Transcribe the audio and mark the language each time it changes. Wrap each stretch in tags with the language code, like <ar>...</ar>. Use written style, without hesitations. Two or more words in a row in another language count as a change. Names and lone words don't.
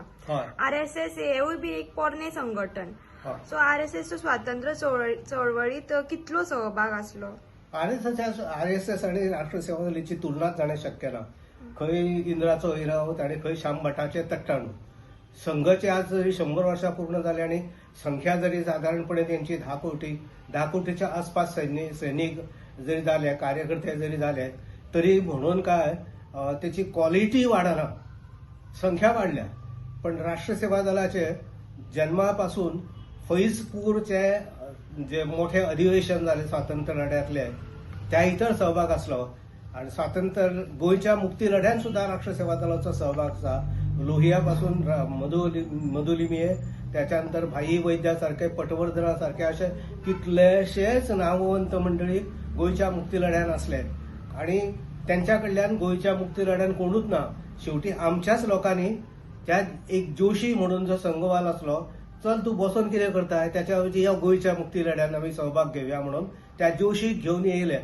<kok>RSS हेवूय बी एक पोरणे संघटन। सो RSS स्वातंत्र्य चळवळीत कितलो सहभाग आसलो? RSS आणि राष्ट्र सेवा दलाची तुलनाच जाणें शक्य ना। खंय इंद्राचो हिरावत आणि खंय श्याम भटाचे तट्टाणू।</kok> <mr>संघाचे आज जरी 100 वर्षां पूर्ण जाली आणि संख्या जरी साधारणपणे त्यांची 10 कोटीच्या आसपास सैनिक जरी झाले, कार्यकर्ते जरी झाले, तरी म्हणून काय त्याची क्वालिटी वाढना, संख्या वाढल्या, पण राष्ट्रसेवा दलाचे जन्मापासून फैजपूरचे जे मोठे अधिवेशन झाले स्वातंत्र्य लढ्यातले त्या इतर सहभाग असलो आणि स्वातंत्र्य गोयच्या मुक्ती लढ्यात सुद्धा राष्ट्रसेवा दलाचा सहभाग आसा.</mr> <kok>लोहियापासून मधुलिमीये, त्याच्यानंतर भाई वैद्यासारखे, पटवर्धना सारखे असे कितलेशेच नामवंत मंडळी गोयच्या मुक्ती लढ्यात असले आणि त्यांच्याकडल्यान गोयच्या मुक्ती लढ्यात कोणूच ना. शेवटी आमच्याच लोकांनी त्या एक जोशी म्हणून जो संघवाल असलो, चल तू बसून कितें करताय, त्याच्याऐवजी या गोयच्या मुक्ती लढ्यात आम्ही सहभाग घेऊया म्हणून त्या जोशीक घेऊन येयले.</kok>